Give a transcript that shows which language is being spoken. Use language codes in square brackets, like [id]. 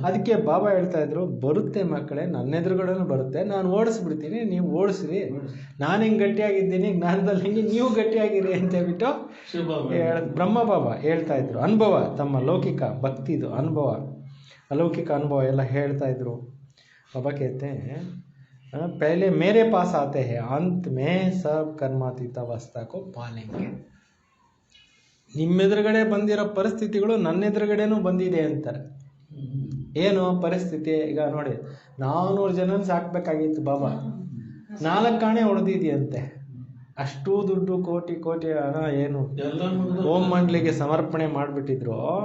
[kn] ಅದಕ್ಕೆ ಬಾಬಾ ಹೇಳ್ತಾ ಇದ್ರು, ಬರುತ್ತೆ ಮಕ್ಕಳೇ, ನನ್ನ ಎದುರುಗಡೆನೂ ಬರುತ್ತೆ, ನಾನು ಓಡಿಸ್ಬಿಡ್ತೀನಿ, ನೀವು ಓಡಿಸ್ರಿ. ನಾನು ಹಿಂಗೆ ಗಟ್ಟಿಯಾಗಿದ್ದೀನಿ, ಜ್ಞಾನದಲ್ಲಿ ಹಿಂಗೆ ನೀವು ಗಟ್ಟಿಯಾಗಿರಿ ಅಂತ ಹೇಳ್ಬಿಟ್ಟು ಬ್ರಹ್ಮ ಬಾಬಾ ಹೇಳ್ತಾ ಇದ್ರು. ಅನುಭವ, ತಮ್ಮ ಲೌಕಿಕ ಭಕ್ತಿದು ಅನುಭವ, ಅಲೌಕಿಕ ಅನುಭವ ಎಲ್ಲ ಹೇಳ್ತಾ ಇದ್ರು. ಬಾಬಾ ಕೇಳ್ತೆ [hi] पहले मेरे पास आते हैं, अंत में सब कर्माತೀತ अवस्था को पालेंगे. [kn] ನಿಮ್ಮೆದುರುಗಡೆ ಬಂದಿರೋ ಪರಿಸ್ಥಿತಿಗಳು ನನ್ನ ಎದುರುಗಡೆನೂ ಬಂದಿದೆ ಅಂತಾರೆ. ಏನು ಪರಿಸ್ಥಿತಿ? ಈಗ ನೋಡಿ, 400 ಜನನ ಸಾಕ್ಬೇಕಾಗಿತ್ತು ಬಾಬಾ, 4 ಆಣೆ ಹೊಡೆದಿದೆಯಂತೆ. ಅಷ್ಟು ದುಡ್ಡು, ಕೋಟಿ ಕೋಟಿ ಹಣ ಏನು ಓಂ ಮಂಡ್ಲಿಗೆ ಸಮರ್ಪಣೆ ಮಾಡಿಬಿಟ್ಟಿದ್ರು.